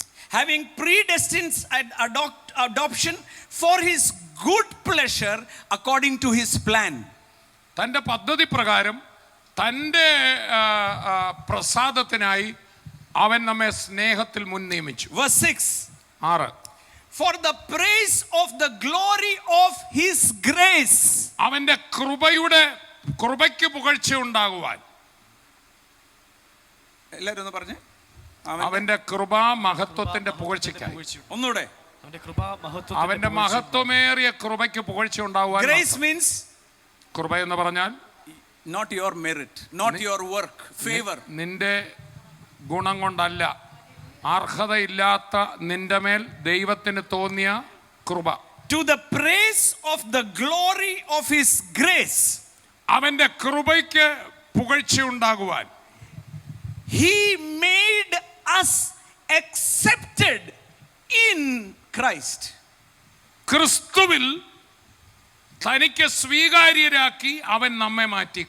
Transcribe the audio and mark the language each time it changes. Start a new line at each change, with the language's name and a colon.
English: having predestined adoption for his good pleasure according to his plan.
Malayalam: തൻ്റെ പദ്ധതി പ്രകാരം തൻ്റെ പ്രസാദത്തിനായി അവൻ നമ്മെ സ്നേഹത്തിൽ മുൻ നിയമിച്ചു.
English: Verse 6. 6. For the praise of the glory of his grace.
Malayalam: അവന്റെ കൃപയ്ക്ക് പുകഴ്ച ഉണ്ടാകുവാൻ. എല്ലാവരും ഒന്ന് പറഞ്ഞേ. അവന്റെ കൃപാ മഹത്വത്തിന്റെ പുകഴ്ചയ്ക്കായി. ഒന്നുകൂടെ. അവന്റെ മഹത്വമേറിയ കൃപയ്ക്ക് പുകഴ്ച ഉണ്ടാകുവാൻ.
English: Grace means
Malayalam: കൃപ എന്ന് പറഞ്ഞാൽ
English: not your merit, not your work, favor.
Malayalam: നിന്റെ ഗുണം കൊണ്ടല്ല, അർഹതയില്ലാത്ത നിന്റെ മേൽ ദൈവത്തിന് തോന്നിയ കൃപ.
English: To the praise of the glory of his grace.
Malayalam: അവന്റെ കൃപയ്ക്ക് പുകഴ്ച ഉണ്ടാകുവാൻ.
English: He made us accepted in Christ.
Malayalam: ക്രിസ്തുവിൽ തനിക്ക് സ്വീകാര്യരാക്കി അവൻ നമ്മെ മാറ്റി.